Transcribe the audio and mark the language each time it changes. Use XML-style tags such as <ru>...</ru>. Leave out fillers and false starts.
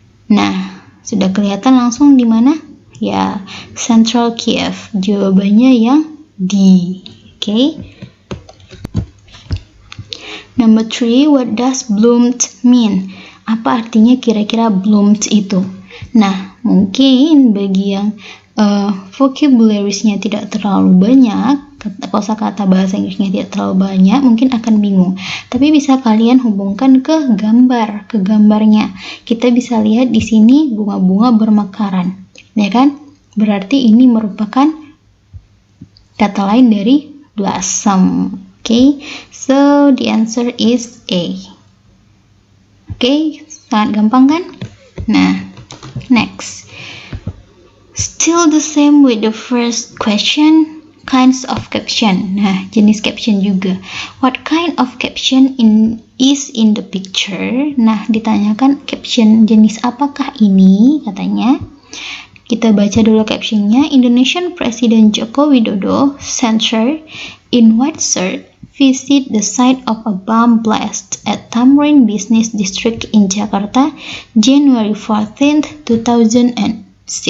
<id>Nah, sudah kelihatan langsung di mana? Ya, central Kiev. Jawabannya yang D. Okay.</id> <en>Number 3, what does bloomed mean?</en> <id>Apa artinya kira-kira bloomed itu? Nah, mungkin bagi yang vocabularies-nya tidak terlalu banyak, kosakata bahasa Inggrisnya tidak terlalu banyak, mungkin akan bingung. Tapi bisa kalian hubungkan ke gambarnya. Kita bisa lihat di sini bunga-bunga bermekaran, ya kan? Berarti ini merupakan kata lain dari blossom.</id> <en>Okay, so the answer is A. Okay,</en> <id>sangat gampang kan? Nah, next.</id> <en>Still the same with the first question, kinds of caption.</en> <id>Nah, jenis caption juga.</id> <en>What kind of caption is in the picture?</en> <id>Nah, ditanyakan caption jenis apakah ini, katanya. Kita baca dulu captionnya.</id> <en>Indonesian President Joko Widodo, center in white shirt, visit the site of a bomb blast at Tamrin Business District in Jakarta, January 14th, 2016.</en>